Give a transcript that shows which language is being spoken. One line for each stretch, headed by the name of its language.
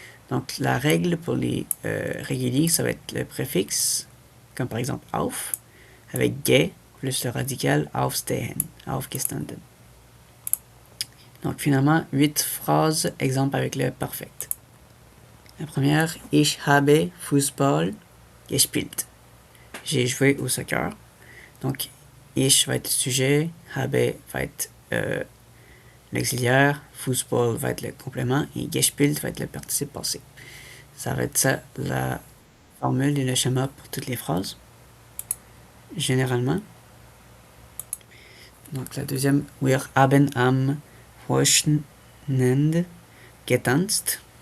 French: Donc la règle pour les réguliers, ça va être le préfixe, comme par exemple auf, avec ge, plus le radical
German: aufstehen, aufgestanden.
French: Donc finalement, 8 phrases, exemple avec le perfect. La première,
German: ich habe Fußball gespielt.
French: J'ai joué au soccer. Donc, ich va être le sujet, habe va être l'auxiliaire, Fußball va être le complément et gespielt va être le participe passé. Ça va être ça la formule et le schéma pour toutes les phrases. Généralement. Donc la deuxième,
German: wir haben am Wochenende getanzt.